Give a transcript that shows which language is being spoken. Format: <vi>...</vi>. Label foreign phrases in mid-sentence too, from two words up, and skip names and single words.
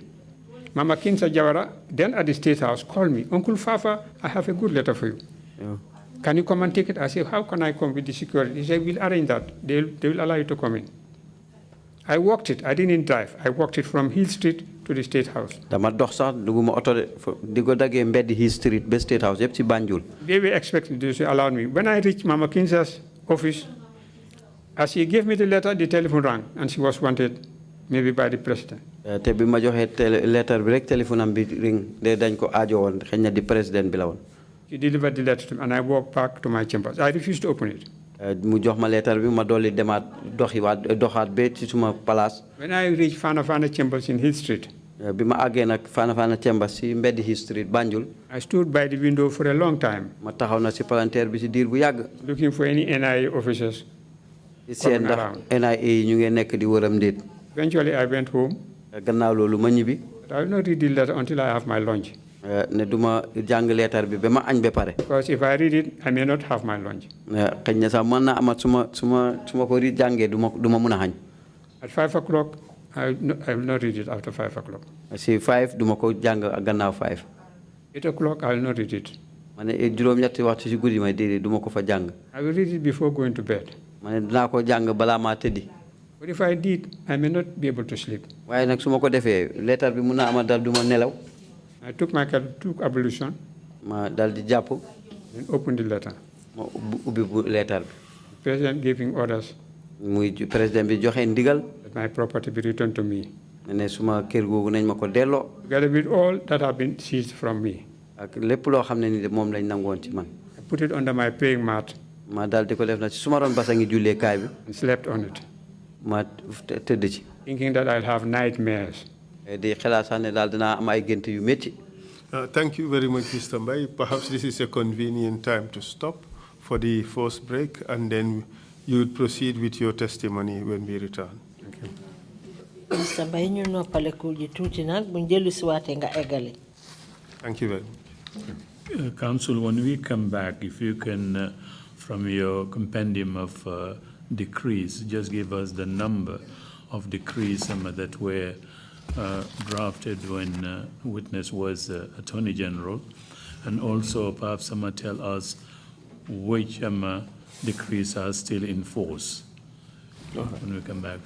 <en>Mama Kinsa Jawara, then at the State House, called me, Uncle Fafa, I have a good letter for you. Yeah. Can you come and take it? I said, how can I come with the security? He said, we'll arrange that. They will allow you to come in. I walked it. I didn't drive. I walked it from Hill Street to the State House.</en> <wo>dama dox sax duguma auto di ko daggee mbedd Hill Street ba State House yëpp ci Banjul.</wo> <en>They were expecting to allow me. When I reached Mama Kinsa's office, as she gave me the letter, the telephone rang, and she was wanted maybe by the president.</en> <wo>te bi ma joxee letter bi rek téléphone am bi ring de dañ ko aajo woon xëy na di président bi la woon.</wo> <en>He delivered the letter to me, and I walked back to my chambers. I refused to open it.</en> <wo>mu jox ma lettre bi ma dolli demaat doxaat ba ci suma place.</wo> <en>When I reached Fana Chambers in Hill Street,</en> <wo>bi ma àggee nag Fana Chambers si mbeddi Hill Street Banjul.</wo> <en>I stood by the window for a long time.</en> <wo>ma taxaw na si palanteer bi si diir bu yàgg.</wo> <en>Looking for any NIA officers.</en> <wo>seen ndax NIA ñu ngi nekk di wëram ndéet.</wo> <en>Eventually, I went home.</en> <wo>gannaaw loolu ma ñibbi.</wo> <en>But I will not read the letter until I have my lunch.</en> <wo>ne duma jàng lettre bi ba ma añ ba pare.</wo> <en>Because if I read it, I may not have my lunch.</en> <wo>xëy na sax mën naa amat suma ko jàngee du ma mën a xañ.</wo> <en>At 5 o'clock, I will not read it after 5 o'clock.</en> <wo>si 5 du ma ko jàng gannaaw 5.</wo> <en>8 o'clock, I will not read it.</en> <wo>ma ne juróom-ñetti waxtu si guddi ma déedéet du ma ko fa jàng.</wo> <en>I will read it before going to bed.</en> <wo>ma ne dinaa ko jàng balaa maa tëddi.</wo> <en>But if I did, I may not be able to sleep.</en> <wo>waaye nag su ma ko defee lettre bi mun naa ama dal du ma nelaw.</wo> <en>I took ablution.</en> <wo>ma dal di jàpp.</wo> <en>And opened the letter.</en> <wo>ma ubbi lettre bi.</wo> <en>The president giving orders.</en> <wo>muy président bi joxe ndigal.</wo> <en>That my property be returned to me.</en> <wo>ne suma kër googu nañ ma ko delloo.</wo> <en>Together with all that have been seized from me.</en> <wo>ak lépp loo xam ne ni moom lañ nangoon ci man.</wo> <en>I put it under my praying mat.</en> <wo>ma dal di ko def na ci suma ron basangi julleekaay bi.</wo> <en>And slept on it.</en> <wo>ma tëdd ci.</wo> <en>Thinking that I'll have nightmares.</en> <wo>di xalaat sax ne daal dinaa am ay gént yu métti.</wo> <en>Thank you very much, Mr. Mbai. Perhaps this is a convenient time to stop for the first break, and then you would proceed with your testimony when we return. Thank you. Mr.</en> <wo>Mbai, ñu noppale ko ji tuuti nag bu njëlu si waatee nga eggali.</wo> <en>Thank you very much. Council, when we come back, if you can, from your compendium of decrees, just give us the number of decrees that were drafted when witness was Attorney General, and also perhaps tell us which decrees are still in force when we come back.</en>